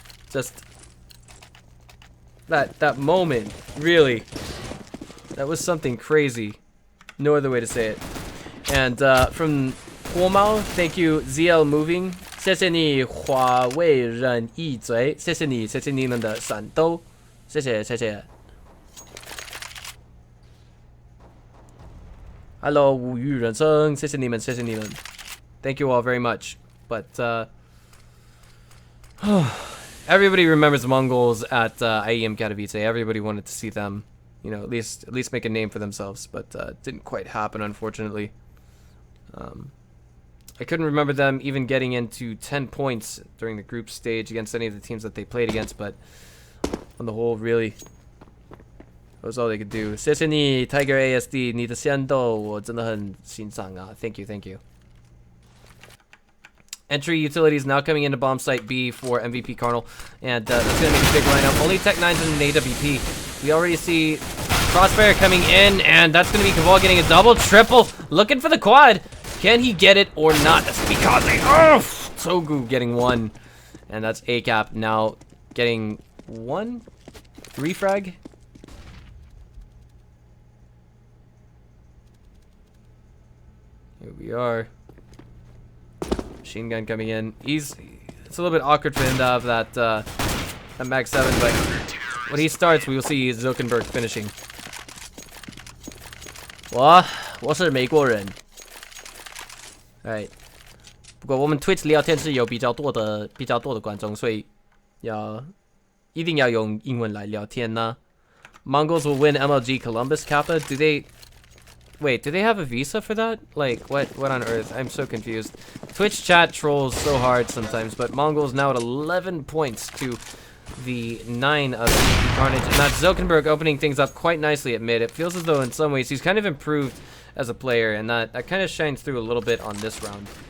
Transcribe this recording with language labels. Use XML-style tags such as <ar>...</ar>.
<en>Just that moment, really. That was something crazy. No other way to say it. And from Huomao, thank you, ZL Moving.</en> <zh>谢谢你华为人一嘴，谢谢你们的闪兜，谢谢。 Hello， 无语人生，谢谢你们。</zh> <en>Thank you all very much. But everybody remembers the Mongols at IEM Katowice. Everybody wanted to see them, you know, at least make a name for themselves, but it didn't quite happen, unfortunately. I couldn't remember them even getting into 10 points during the group stage against any of the teams that they played against, but on the whole, really, that was all they could do.</en> <zh>谢谢你 Tiger ASD， 你的仙豆我真的很欣赏啊 ！</zh> <en>Thank you. Entry utilities now coming into bomb site B for MVP.Karnal, and that's going to make a big lineup. Only Tech 9s and an AWP. We already see Crossfire coming in, and that's going to be Caval getting a double, triple, looking for the quad. Can he get it or not? That's because Sogu getting one, and that's ACAP now getting one refrag. Here we are. Machine gun coming in. It's a little bit awkward for him to have that Mag 7, but when he starts, we will see Zuckerberg finishing.</en> <zh>我是美国人。</zh> <en>Alright.</en> <zh>不过我们 Twitch 聊天是有比较多的观众，所以一定要用英文来聊天呢。</zh> <en>Mongols will win MLG Columbus Kappa. Wait, do they have a visa for that? Like, what on earth? I'm so confused. Twitch chat trolls so hard sometimes, but Mongols now at 11 points to the 9 of Carnage. And that's Zuckerberg opening things up quite nicely at mid. It feels as though in some ways he's kind of improved as a player, and that kind of shines through a little bit on this round.</en>